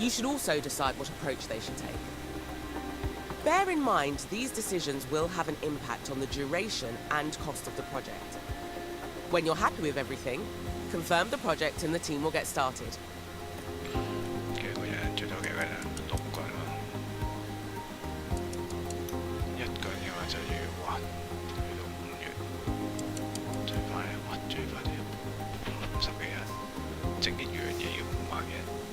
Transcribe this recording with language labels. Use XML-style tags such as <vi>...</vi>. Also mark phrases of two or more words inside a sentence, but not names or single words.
<en>You should also decide what approach they should take. Bear in mind, these decisions will have an impact on the duration and cost of the project. When you're happy with everything, confirm the project and the team will get started.</en> <yue>幾個人？最多幾個人？6個人咯。1個人嘅話就要哇，去到5月，最快哇，最快都要50幾日，整一樣嘢要5萬幾日。</yue>